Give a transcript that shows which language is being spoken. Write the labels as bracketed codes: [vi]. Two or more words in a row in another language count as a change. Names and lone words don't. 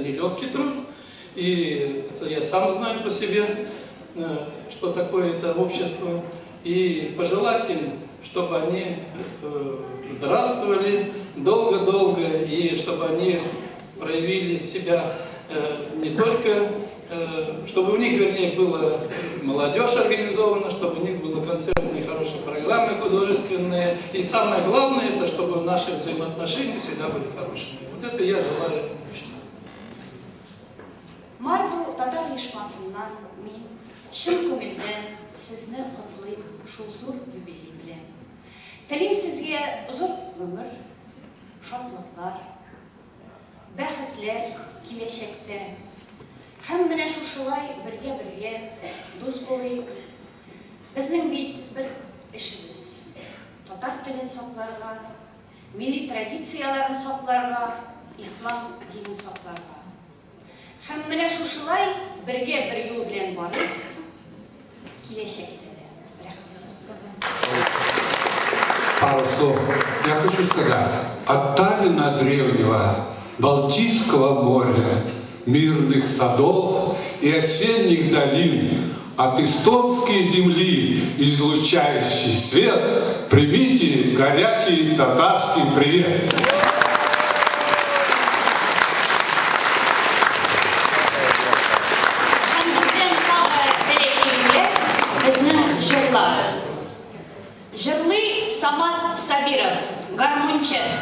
[ru] нелегкий труд, и это я сам знаю по себе, что такое это общество, и пожелать им, чтобы они здравствовали долго-долго, и чтобы они проявили себя не только, чтобы у них, вернее, была молодежь организована, чтобы у них были концертные хорошие программы художественные. И самое главное, это чтобы наши взаимоотношения всегда были хорошими. Вот это я желаю обществу. [tt] Марбу татар ешмасыннан мин шын көңелдән сезне котлыйм шул зур юбилей белән. Телим сезгә озын гомер, шатлыклар, бәхетләр киләчәктә. Һәм менә шушылай бергә дус булыйк. Безнең бит бер эшебез. Татар телен сакларга, милли традицияләрен сакларга, ислам динен сакларга. Һәм менә шушылай бергә бер юл белән барып, киләчәктә дә. [ru] Пару слов. Я хочу сказать, от Таллина древнего, Балтийского моря, мирных садов и осенних долин, от эстонской земли, излучающий свет, примите горячий татарский привет. [tt] Жырлый Самат Сабиров, гармончы.